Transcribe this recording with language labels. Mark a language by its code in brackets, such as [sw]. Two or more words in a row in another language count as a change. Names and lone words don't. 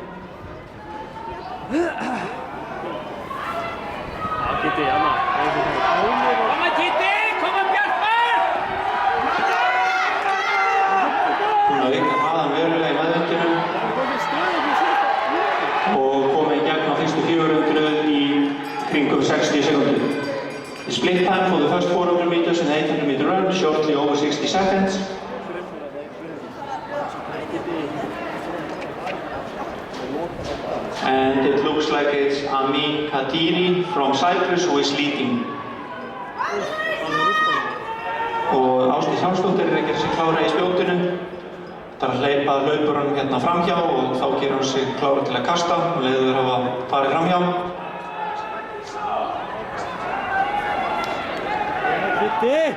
[is] Já, Kitty, Anna. Kom að Kitty, kom að Bjartmar! Hún aukaði hraðan verulega í meðvindunum. Og komið í gegn á fyrstu 400 í kringum 60 sekundur. [en] The split time for the first 400 meters and 800 meter run, shortly over 60 seconds. And it looks like it's Amin Kadiri from Cyprus who is leading. [is] Og Ásdís Hjálmsdóttir er að gera sig klára í spjótinu. Það er að hleypa hlaupuranum hérna framhjá og þá gerir hann sig klára til að kasta og leiður hafa farið framhjá. Kitty!